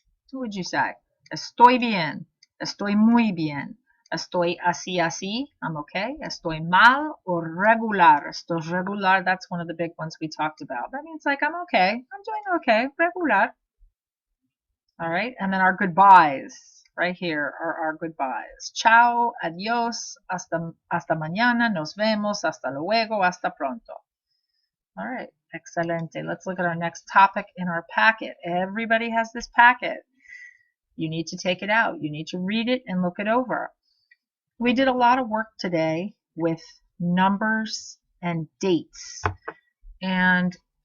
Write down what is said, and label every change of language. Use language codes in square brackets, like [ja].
[en] What would you say? [es] Estoy bien. Estoy muy bien. Estoy así, así. [en] I'm okay. [es] Estoy mal or regular. Estoy regular. [en] That's one of the big ones we talked about. That means like I'm okay. I'm doing okay. Regular. All right. And then our goodbyes. Right here are our goodbyes. [es] Chao, adios, hasta mañana, nos vemos, hasta luego, hasta pronto. [en] All right. Excelente. Let's look at our next topic in our packet. Everybody has this packet. You need to take it out. You need to read it and look it over. We did a lot of work today with numbers and dates. And